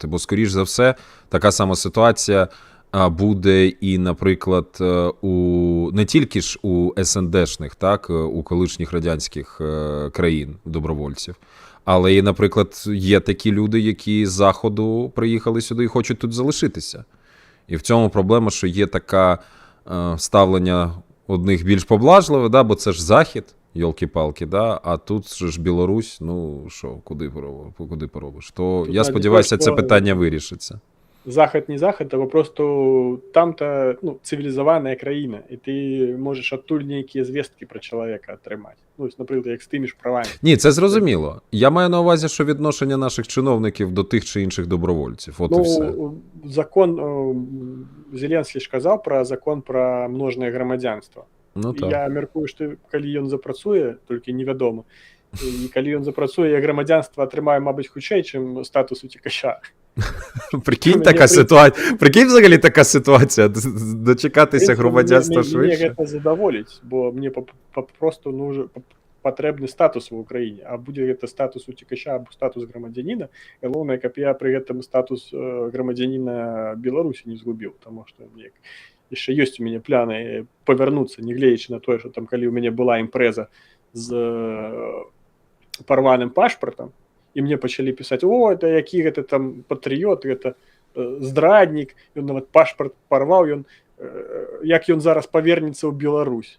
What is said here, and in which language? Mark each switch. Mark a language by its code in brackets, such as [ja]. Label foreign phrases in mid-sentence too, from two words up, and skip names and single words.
[uk] Бо, скоріш за все, така сама ситуація буде і, наприклад, не тільки ж у СНДшних, так, у колишніх радянських країн добровольців, але і, наприклад, є такі люди, які з Заходу приїхали сюди і хочуть тут залишитися. І в цьому проблема, що є таке ставлення одних більш поблажливе, да, бо це ж Захід, йолки-палки, да, а тут ж Білорусь, що, куди поробиш. То я сподіваюся, це питання вирішиться. [be] Захад не Захад, а просто там-то цивілізаваная країна, і ти можеш адтуль нейкія звесткі про чоловіка атрымаць. [uk] Наприклад, як з тими ж правами. Ні, це зрозуміло. Я маю на увазі, що відношення наших чиновників до тих чи інших добровольців. От і все. Закон, Зеленський ж казав про закон про множне громадянство. [be] Я мяркую, што калі ён запрацуе, толькі невядома, і калі ён запрацуе, я грамадзянства атрымаю, мабыць, хутчэй, чым статус уцекача. [uk] Прикинь, така ситуація. Прикинь, взагалі така ситуація. Дочекатися громадянства швидше. [be] Мне гэта задаволіць, бо мне просто патрэбны статус в Украіне. А будзе гэта статус уцекача або статус грамадзяніна, галоўнае, каб я пры гэтым статус грамадзяніна Беларусі не згубіў, таму што яшчэ ёсць у мяне пляны павярнуцца, нягледзячы на тое, што там калі ў мяне была імпрэза з парваным пашпартам, і мне пачалі пісаць: о, это які гэта там патрыёт, гэта здраднік, ён нават пашпарт парваў, як ён зараз павернецца ў Беларусь.